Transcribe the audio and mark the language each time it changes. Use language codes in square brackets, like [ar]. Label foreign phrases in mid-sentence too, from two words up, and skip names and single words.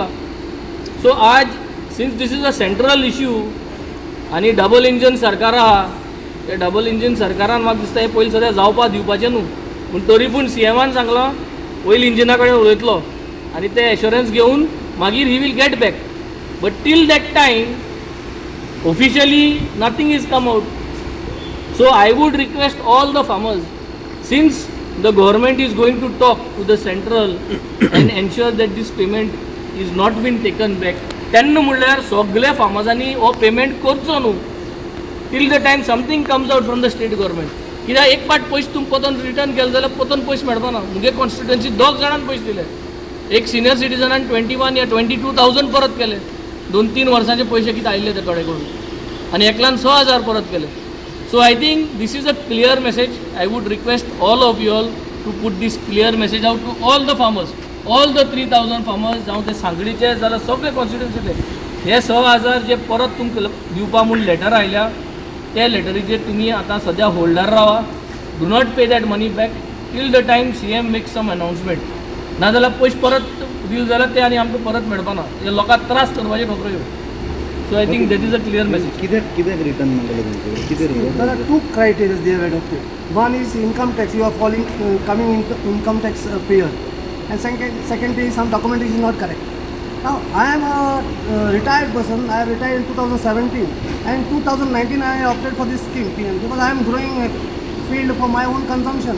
[kok] सो आज [en] since this is a central issue [kok] आनी [en] double engine [kok] सरकार आहा, ते [en] double engine [kok] सरकारान म्हाका दिसता हे पयलीं सद्या जावपा दिवपाचें न्हू, पूण तरी पूण CMAन सांगलां पयलीं इंजिना कडेन उलयतलो आनी ते एश्युरन्स घेवन मागीर [en] he will get back. but till that time officially nothing is come out. so I would request all the farmers, since the government is going to talk to the central and ensure that this payment is not been taken back, [kok] तेन्ना म्हणल्यार सगळे फार्मर्सांनी हो पेमेंट करचो न्हू [en] till the time something comes out from the state government. [kok] कित्याक एक पाट पयशे तुमी परतून रिटर्न केले जाल्यार परतून पयशे मेळपा ना. मुगे कॉन्स्टिट्युएन्सी 2 जाणांक पयशे दिले. एक सिनियर सिटीजनान 21 या 22,000 परत केले. 2-3 वर्सांचे पयशे कितें आयिल्ले ते कडेन कडून आनी एकल्यान 6,000 परत केले. [en] so I think this is a clear message. I would request all of you all to put this clear message out to all the farmers, all the 3,000 farmers, [kok] जावं ते सांगलीचे जाल्यार सगळे कॉन्स्टिट्युएन्सीचे. हे 6,000 जे परत तुमकां दिवपा म्हूण लेटर आयल्या त्या लेटरीचेर तुमी आतां सद्या होल्डर रावा. [en] do not pay that money back till the time CM make some announcement. [kok] नाजाल्यार पयशे परत दिले जाल्यार ते आनी आमकां परत मेळपा ना. हे लोकांक त्रास करपाचे खबरो ह्यो. [en] so I think that is a clear message. [kok] कित्याक रिटर्न मागलें? [en] There are 2 criteria they have adopted. One is income tax. You are coming into income tax payer, and second is some documentation is not correct. Now I am a retired person. I retired in 2017, and 2019 I opted for this scheme because I am growing a field for my own consumption.